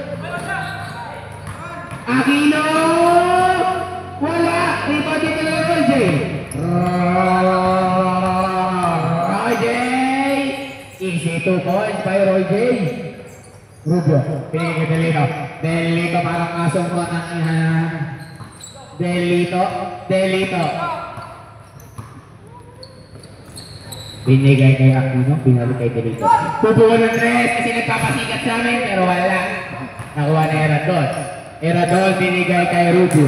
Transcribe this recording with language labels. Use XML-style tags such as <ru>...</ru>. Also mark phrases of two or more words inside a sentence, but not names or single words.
<tl>Aquino! Wala! Rebound dito na Roy J. Roy J!</tl> <en>Easy 2 points by Roy J. Rubio.</en> <tl>Pinigil Delito. Delito parang asong ko ng ihan. Delito. Binigay kay Aquino, pinalik kay Delito. Tubuhan ng 3 kasi nagpapasikat sa amin pero wala. Nakuha na Eradol. Eradol binigay kay Rubio.</tl>